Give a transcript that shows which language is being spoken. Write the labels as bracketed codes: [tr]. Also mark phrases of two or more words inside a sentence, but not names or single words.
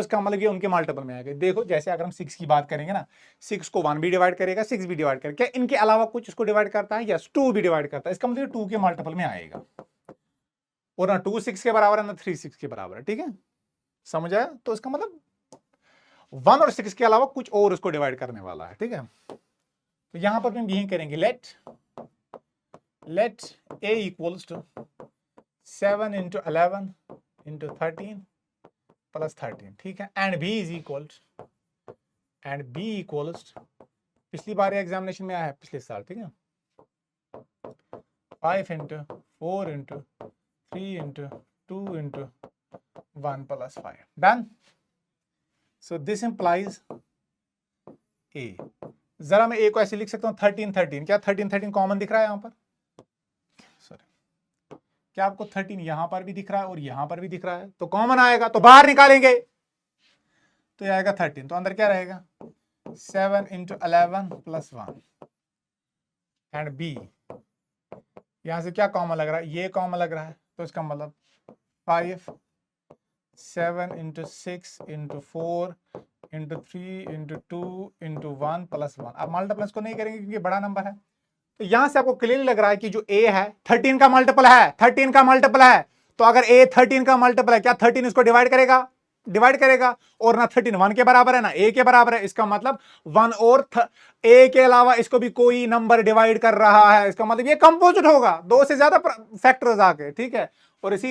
[hi] इसका मतलब ये उनके मल्टीपल में आएगा देखो जैसे अगर हम 6 की बात करेंगे ना 6 को 1 भी डिवाइड करेगा 6 भी डिवाइड करेगा क्या इनके अलावा कुछ इसको डिवाइड करता है यस 2 भी डिवाइड करता है इसका मतलब 2 के मल्टीपल में आएगा और ना 2 6 के बराबर है ना 3 6 के बराबर है ठीक है समझ आया तो इसका मतलब 1 और 6 के अलावा कुछ और उसको डिवाइड करने वाला है ठीक है तो यहां पर हम यही करेंगे [en] let a equals to 7 into 11 into 13 plus 13 [hi] ठीक है [en] and b is equals [hi] पिछली बार एग्जामिनेशन में आया है पिछले साल ठीक है [en] 5 into 4 into 3 into 2 into 1 plus 5 done so this implies a [hi] जरा मैं a को ऐसे लिख सकता हूं 13 क्या 13 कॉमन दिख रहा है यहां पर सॉरी क्या आपको 13 यहां पर भी दिख रहा है और यहां पर भी दिख रहा है तो कॉमन आएगा तो बाहर निकालेंगे तो ये आएगा 13 तो अंदर क्या रहेगा [en] 7 into 11 plus 1 [hi] एंड b यहां से क्या कॉमन लग रहा है ये कॉमन लग रहा है तो इसका मतलब 5 [en] 7 into 6 into 4 into 3 into 2 into 1 plus 1 [hi] अब मल्टीप्लस को नहीं करेंगे क्योंकि बड़ा नंबर है तो यहां से आपको क्लियर लग रहा है कि जो a है 13 का मल्टीपल है तो अगर a 13 का मल्टीपल है क्या 13 इसको डिवाइड करेगा और ना 13 1 के बराबर है ना a के बराबर है इसका मतलब 1 और a के अलावा इसको भी कोई नंबर डिवाइड कर रहा है इसका मतलब ये कंपोजिट होगा 2 से ज्यादा फैक्टर्स आके ठीक है और इसी